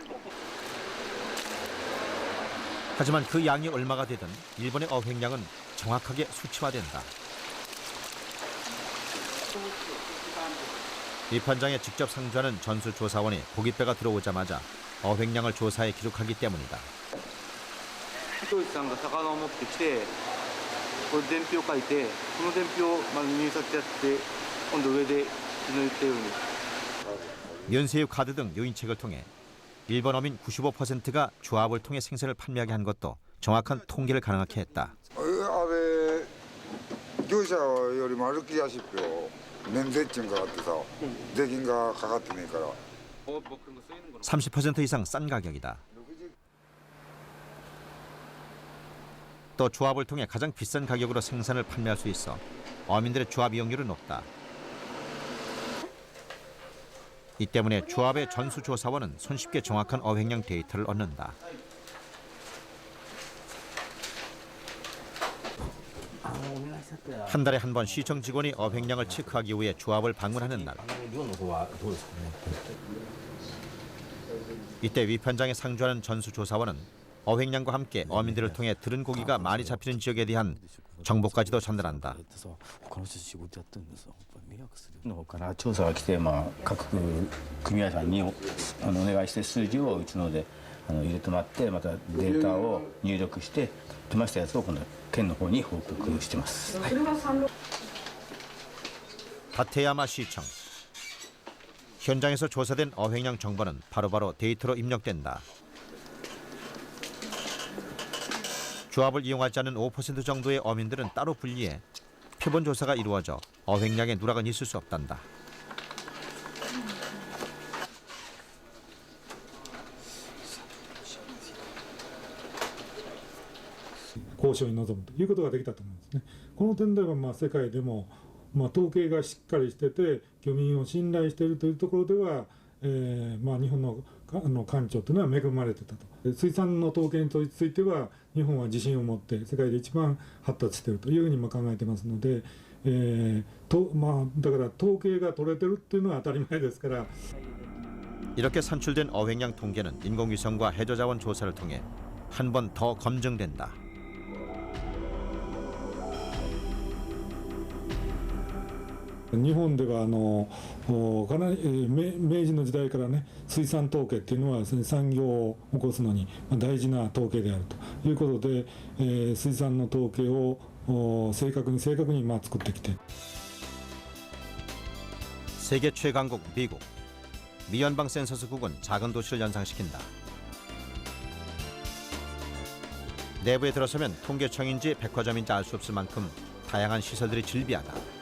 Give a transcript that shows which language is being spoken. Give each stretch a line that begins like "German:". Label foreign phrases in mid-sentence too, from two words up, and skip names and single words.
Korean: 하지만 그 양이 얼마가 되든 일본의 어획량은 정확하게 수치화된다. 위판장에 직접 상주하는 전수조사원이 고깃배가 들어오자마자 어획량을 조사해 기록하기 때문이다.
Japanese: 漁師さんが魚を持ってきてこれ伝票書いてその伝票を入札やって今度上で昨日言ったように
Korean: 면세유 카드 등 요인책을 통해 일본 어민 95%가 조합을 통해 생선을 판매하게 한 것도 정확한 통계를 가능하게 했다.
Japanese: 業者よりも歩きやすいよ。免税賃かかってさ、税金がかかってねえから。
Korean: 30% 이상 싼 가격이다. 또 조합을 통해 가장 비싼 가격으로 생산을 판매할 수 있어 어민들의 조합 이용률은 높다. 이 때문에 조합의 전수조사원은 손쉽게 정확한 어획량 데이터를 얻는다. 한 달에 한 번 시청 직원이 어획량을 체크하기 위해 조합을 방문하는 날. 이때 위판장에 상주하는 전수조사원은 어획량과 함께 어민들을 통해 들은 고기가 많이 잡히는 지역에 대한 정보까지도 전달한다.
Japanese: の方から調査が来て、各組合さんにお願いして数字をうちので入れてもらってまたデータを入力して出ましたやつを今度県の方に報告してます。
Korean: 다테야마 시청. 현장에서 조사된 어획량 정보는 바로바로 데이터로 입력된다. 조합을 이용하지 않는 5% 정도의 어민들은 따로 분리해 표본 조사가 이루어져 어획량의 누락은 있을 수 없단다.
Japanese: 交渉に臨むということができたと思うんですね。この点では世界でも統計がしっかりしてて漁民を信頼しているというところでは、日本の官庁というのは恵まれてたと。水産の統計については日本は自信を持って世界で一番発達しているというふうに考えてますので、だから統計が取れてるっていうのは当たり前ですから。
Korean: 이렇게 산출된 어획량 통계는 인공위성과 해저자원 조사를 통해 한 번 더 검증된다.
Japanese: 日本ではかなり明治の時代からね水産統計っていうのは産業を起こすのに大事な統計であるということで、水産の統計を正確に作ってきて
Korean: 세계 최강국 미국. 미연방 센서스국은 작은 도시를 연상시킨다. 내부에 들어서면 통계청인지 백화점인지 알 수 없을 만큼 다양한 시설들이 즐비하다.